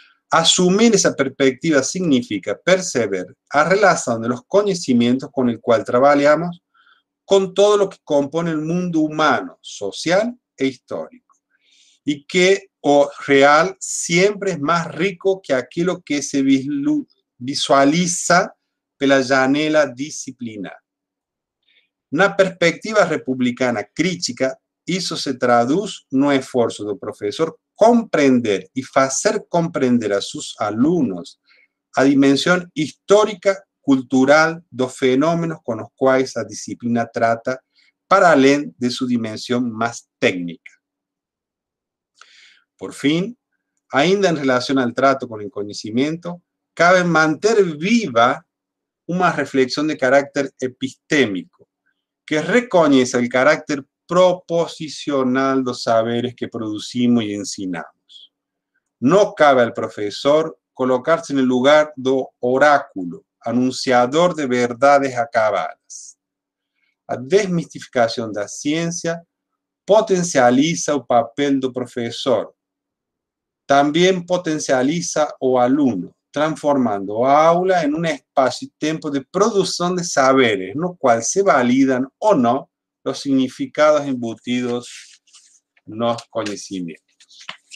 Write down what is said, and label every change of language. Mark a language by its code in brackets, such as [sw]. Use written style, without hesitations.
[es] Asumir esa perspectiva significa perceber a relación de los conocimientos con el cual trabajamos con todo lo que compone el mundo humano, social e histórico, y que o real siempre es más rico que aquello que se visualiza [pt] pela janela disciplinar. Na perspectiva republicana crítica, isso se traduz no esforço do professor compreender e fazer compreender a seus alunos a dimensão histórica, cultural dos fenômenos com os quais a disciplina trata, para além de sua dimensão mais técnica. Por fim, ainda em relação ao trato com o conhecimento, cabe manter viva uma reflexão de carácter epistémico, [es] que reconoce el carácter proposicional dos saberes que producimos y ensinamos. No cabe al profesor colocarse en el lugar do oráculo, anunciador de verdades acabadas. [pt] A desmistificação da ciência potencializa o papel do professor. Também potencializa o aluno, transformando a aula [es] en un espacio y tiempo de producción de saberes, en lo cual se validan o no los significados embutidos en los conocimientos.